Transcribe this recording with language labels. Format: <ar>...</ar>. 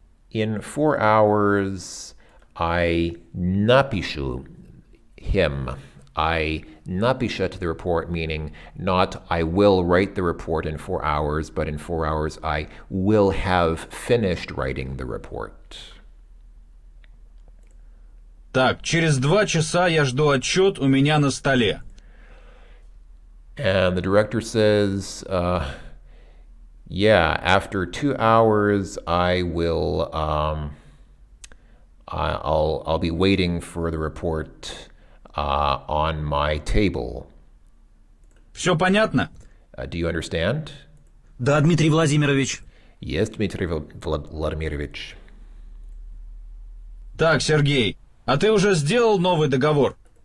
<en>In 4 hours, I напишу him. I напишет the report, meaning not I will write the report in 4 hours, but in 4 hours I will have finished writing the report.</en> <ru>Так, через 2 часа я жду отчет у меня на столе.</ru> <en>And the director says, yeah, after 2 hours, I'll be waiting for the report on my table.</en> <ru>Все понятно?</ru> <en>Do you understand?</en> <ru>Да, Дмитрий Владимирович.</ru> <en>Yes, Dmitry Vladimirovich.</en> <ru>Так, Сергей, а ты уже сделал новый договор?</ru>